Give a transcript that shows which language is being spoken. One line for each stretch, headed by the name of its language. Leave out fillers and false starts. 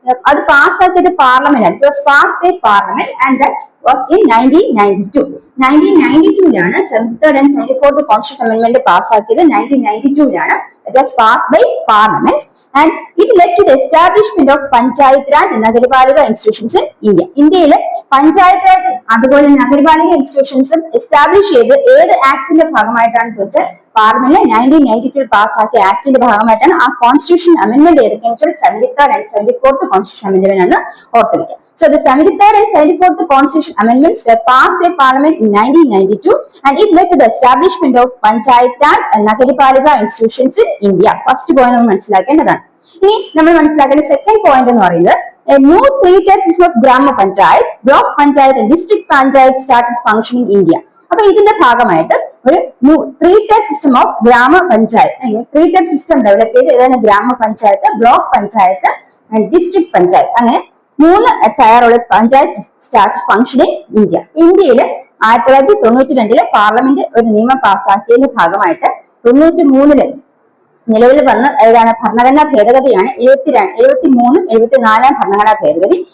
Malayalam: അത് പാസ്സാക്കിയത് പാർലമെന്റ് ആണ്.
English: It was passed by parliament and that was in 1992.
Malayalam: 1992ലാണ് 73rd and 74th constitution amendment പാസ്സാക്കിയത്. 1992ലാണ്.
English: It was passed by Parliament and it led to the establishment of Panchayat Raj and Nagarpalika institutions in India.
Malayalam: ഇന്ത്യയിലെ പഞ്ചായത്ത് രാജ് അതുപോലെ നഗരപാലിക ഇൻസ്റ്റിറ്റ്യൂഷൻസും establish ചെയ്ത് ഏത് ആക്ടിന്റെ ഭാഗമായിട്ടാണ് ചോദിച്ചാൽ parliament 1992 പാസ്സാക്കിയ ആക്ടിന്റെ ഭാഗമായിട്ടാണ്. ആ constitution amendment ഏതൊക്കെയാണെന്ന് വെച്ചാൽ 73rd and 74th constitution amendment ആണ് ഓർത്തിരിക്കുക.
English: So the 73rd and 74th constitution amendments were passed by Parliament in 1992 and it led to the establishment of Panchayat Raj and Nagarpalika institutions in India. First point
Malayalam: നമ്മൾ മനസ്സിലാക്കേണ്ടതാണ്. ഇനി നമ്മൾ മനസ്സിലാക്കേണ്ട second point എന്ന് പറയുന്നത്
English: a new three-tier system of Grama Panchayat, Block Panchayat and District Panchayat started functioning in India.
Malayalam: അപ്പൊ ഇതിന്റെ ഭാഗമായിട്ട് ഒരു ത്രീ-ടയർ സിസ്റ്റം ഓഫ് ഗ്രാമ പഞ്ചായത്ത്, ത്രീ-ടയർ സിസ്റ്റം ഡെവലപ്പ് ചെയ്ത് ഏതാണ് ഗ്രാമ panchayat, block panchayat and district panchayat, അങ്ങനെ 3 ടയറുള്ള പഞ്ചായത്ത് സ്റ്റാർട്ട് ഫംഗ്ഷനിങ് ഇന്ത്യ. ഇന്ത്യയില് 1992 പാർലമെന്റ് ഒരു നിയമം പാസ്സാക്കിയതിന്റെ ഭാഗമായിട്ട് 93 നിലവിൽ വന്ന ഏതാണ് ഭരണഘടനാ ഭേദഗതിയാണ് 73 74 ഭരണഘടനാ ഭേദഗതി.